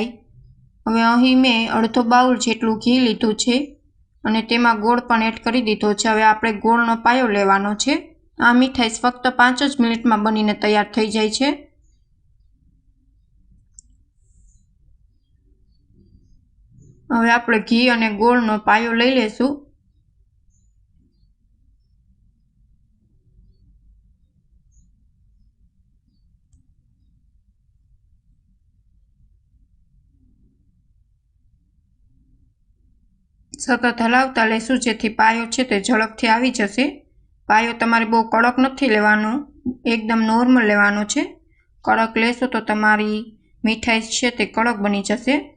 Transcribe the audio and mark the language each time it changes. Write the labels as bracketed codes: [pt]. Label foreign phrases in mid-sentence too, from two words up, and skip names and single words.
[gu] હવે અહીં મેં અર્ધો બાઉલ જેટલું ઘી લીધું છે અને તેમાં ગોળ પણ એડ કરી દીધો છે। હવે આપણે ગોળનો પાયો લેવાનો છે। આ મીઠાઈ ફક્ત 5 જ મિનિટમાં બનીને તૈયાર થઈ જાય છે। હવે આપણે ઘી અને ગોળનો પાયો લઈ લેશું। સતત હલાવતા લેશું જેથી પાયો છે તે ઝડપથી આવી જશે। પાયો તમારે બહુ કડક નથી લેવાનો, એકદમ નોર્મલ લેવાનો છે। કડક લેશો તો તમારી મીઠાઈ છે તે કડક બની જશે।